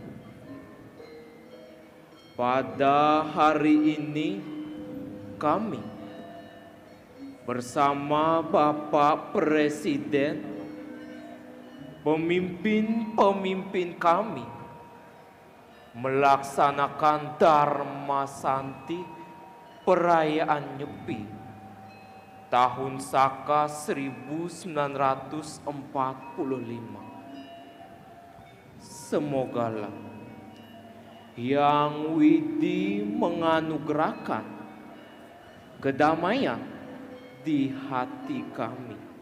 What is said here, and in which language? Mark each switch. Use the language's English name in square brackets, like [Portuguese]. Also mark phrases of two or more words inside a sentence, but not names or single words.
[Indonesian] Pada hari ini kami bersama Bapak Presiden, pemimpin-pemimpin kami melaksanakan Dharma Santi Perayaan Nyepi tahun Saka 1945. Semogalah Hyang Widi menganugerahkan kedamaian di hati kami.